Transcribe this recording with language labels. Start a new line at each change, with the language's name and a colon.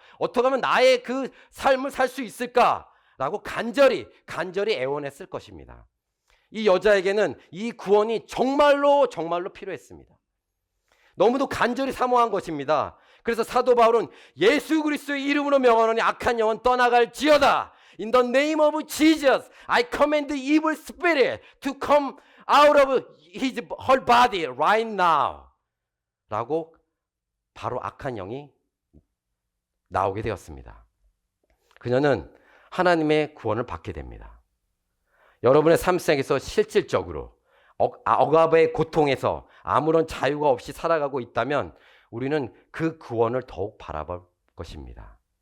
Korean: 어떻게 하면 나의 그 삶을 살 수 있을까? 라고 간절히 애원했을 것입니다. 이 여자에게는 이 구원이 정말로 필요했습니다. 너무도 간절히 사모한 것입니다. 그래서 사도 바울은 예수 그리스도의 이름으로 명하노니 악한 영은 떠나갈지어다.
English: In the name of Jesus, I command the evil spirit to come out of her body right now.
Korean: 라고 바로 악한 영이 나오게 되었습니다. 그녀는 하나님의 구원을 받게 됩니다. 여러분의 삶 속에서 실질적으로 억압의 고통에서 아무런 자유가 없이 살아가고 있다면 우리는 그 구원을 더욱 바라볼 것입니다.